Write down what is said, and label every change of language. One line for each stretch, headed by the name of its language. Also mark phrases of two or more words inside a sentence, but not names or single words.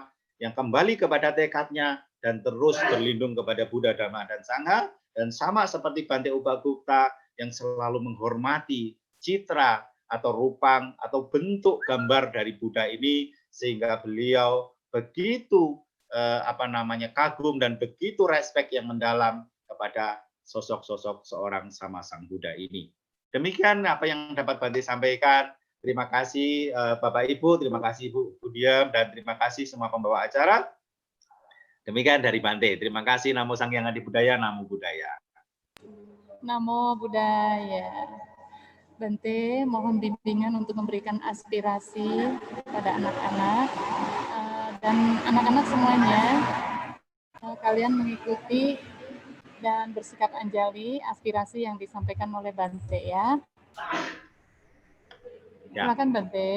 Indonesian: yang kembali kepada tekadnya, dan terus berlindung kepada Buddha, Dhamma, dan Sangha, dan sama seperti Bante Ubagupta yang selalu menghormati citra atau rupang atau bentuk gambar dari Buddha ini, sehingga beliau begitu kagum dan begitu respect yang mendalam kepada sosok-sosok seorang sama Sang Buddha ini. Demikian apa yang dapat Bante sampaikan. Terima kasih Bapak Ibu, terima kasih Ibu Budiam, dan terima kasih semua pembawa acara. Demikian dari Bante. Terima kasih.
Pali: Namo Sang Hyang Adibudaya, Namo Buddhaya. Namo Buddhaya.
Indonesian: Bante mohon bimbingan untuk memberikan aspirasi pada anak-anak dan anak-anak semuanya. Kalian mengikuti dan bersikap anjali aspirasi yang disampaikan oleh Bante, ya. Silakan Bante.